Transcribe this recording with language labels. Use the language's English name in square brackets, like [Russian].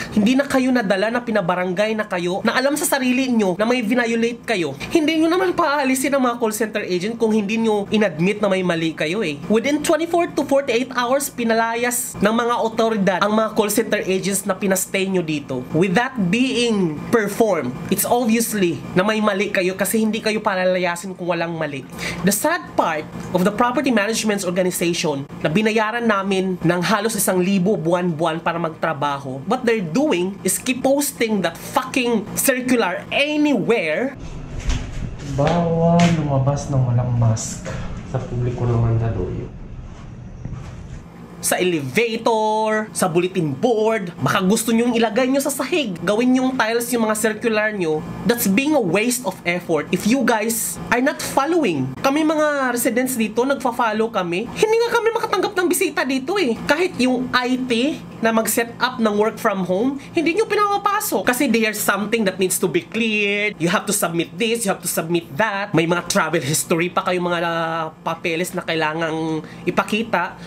[Filipino] Hindi na kayo nadala na pinabarangay na kayo na alam sa sarili nyo na may violate kayo. Hindi nyo naman paalisin ang mga call center agent kung hindi nyo inadmit na may mali kayo eh. Within 24 to 48 hours, pinalayas ng mga otoridad ang mga call center agents na pinastay nyo dito. [English] With that being performed, it's obviously [Filipino] na may mali kayo kasi hindi kayo palalayasin kung walang mali. [English] The sad part of the property management organization [Filipino] na binayaran namin ng halos 1,000 buwan-buwan para magtrabaho, [English] what they're doing is keep posting that fucking circular anywhere. [Filipino] Bawal lumabas ng walang mask sa publiko ng Mandaluyong. Sa elevator, sa bulletin board, baka gusto nyong ilagay nyo sa sahig, gawin yung tiles yung mga circular nyo. [English] That's being a waste of effort if you guys are not following. [Filipino] Kami mga residents dito, nagfa-follow kami. Hindi nga kami makatanggap ng bisita dito eh. Kahit yung IT na mag-set up ng work from home, hindi nyo pinapapasok. [English] Kasi there's something that needs to be cleared. You have to submit this, you have to submit that. [Filipino] May mga travel history pa kayo, mga papeles na kailangang ipakita.